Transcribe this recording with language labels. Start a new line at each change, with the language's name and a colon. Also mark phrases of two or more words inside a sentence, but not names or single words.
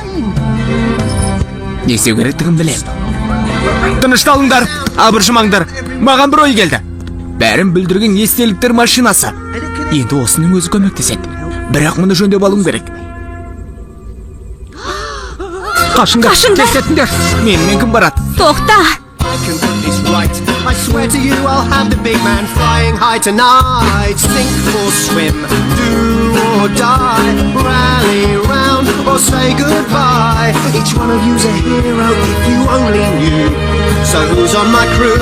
Kazakh: Не істеу керектігін білем. Тынышталыңдар, абыржымаңдар. Маған бір ой келді. Бәрін бүлдірген естеліктер машинасы. Енді осының өзі көмектеседі. Бірақ мұны жөндеп алуым керек. Қашыңдар, Қашыңдар. тез Менімен кім барады? Тоқта!
English: I can put this right. I swear to you, I'll have the big man flying high tonight. Sink or swim, do or die, rally round or say goodbye. Each one of you's a hero if you only knew. So who's on my crew?